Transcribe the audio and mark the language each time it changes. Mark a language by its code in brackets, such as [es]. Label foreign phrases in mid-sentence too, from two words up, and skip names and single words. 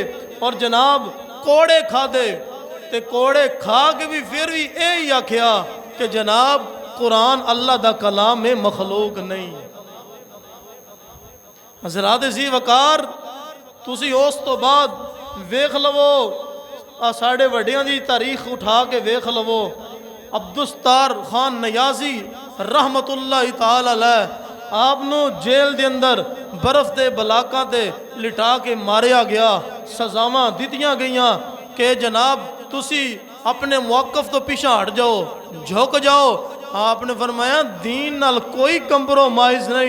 [pa] اور جناب کوڑے کھادے تے کوڑے کھا کے بھی فیر بھی ایہی آکھیا کہ جناب قرآن اللہ دا کلام میں مخلوق نہیں. حضرات ذی وقار تسی اس تو بعد ویکھ لوو، ساڈے وڈیاں دی تاریخ اٹھا کے ویکھ لوو. عبدالستار خان نیازی [ar] رحمۃ اللہ تعالیٰ علیہ [pa] آپنوں جیل دے اندر برف کے بلاکوں تے لٹا کے ماریا گیا. سزاواں دتیاں گئیاں کہ جناب تسی اپنے موقف تو پچھا ہٹ جاؤ، جھک جاؤ، آپنے فرمایا دین نال کوئی کمپرومائز نہیں.